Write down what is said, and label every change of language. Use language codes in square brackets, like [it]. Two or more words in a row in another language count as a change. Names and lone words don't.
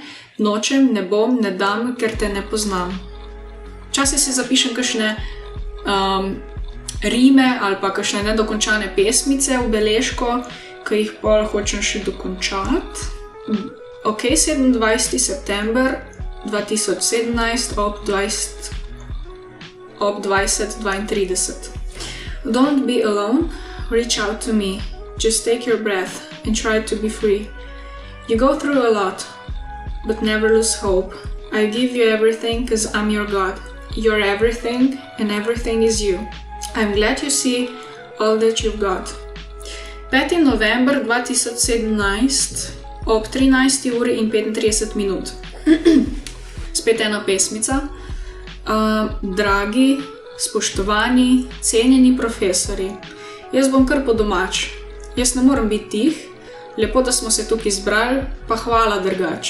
[sl] Nočem, ne bom, ne dam, ker te ne poznam. Včasih si zapišem kakšne rime ali pa kakšne nedokončane pesmice v beležko, ki jih pol hočem še dokončati. 27. september 2017 ob 20:32. [en] Don't be alone, reach out to me, just take your breath and try to be free. You go through a lot, but never lose hope. I give you everything cause I'm your God. You're everything and everything is you. I'm glad you see all that you've got. [sl] 5. november 2017 ob 13 uri in 35 minut. Spet ena pesmica. Dragi, spoštovani, cenjeni profesori, jaz bom kar po domač. Jaz ne morem biti tih, lepo, da smo se tukaj zbrali, pa hvala drugač.